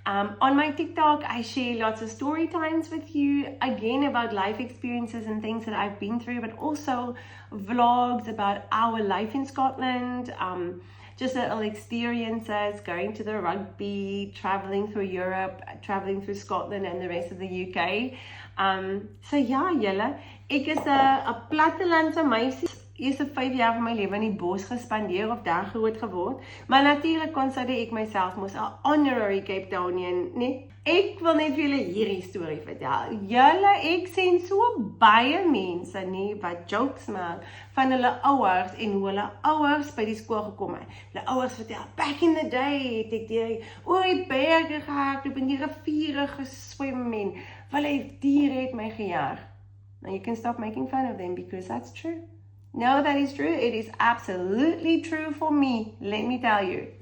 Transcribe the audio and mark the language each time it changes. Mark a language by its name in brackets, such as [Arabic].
[English] On my TikTok, I share lots of story times with you, again about life experiences and things that I've been through, but also vlogs about our life in Scotland, just little experiences, going to the rugby, traveling through Europe, traveling through Scotland and the rest of the UK. So [Afrikaans] ja, julle, Ek is 'n plattelandse meisie. Eerste 5 jaar van my lewe in die bos gespandeer of daar groot geword. Maar natuurlik konsider ek myself mos 'n honorary Cape Townian, nee. Ek wil net vir julle hierdie storie vertel. Ek sien so baie mense nie wat jokes maak van hulle ouers en hoe hulle ouers by die skool gekom het. Hulle ouers vertel, [English] back in the day [Afrikaans] het ek oor die berge gehardloop en die riviere geswem en hulle diere het my gejaag. [English] Now you can stop making fun of them because that's true. No, that is true. It is absolutely true for me. Let me tell you.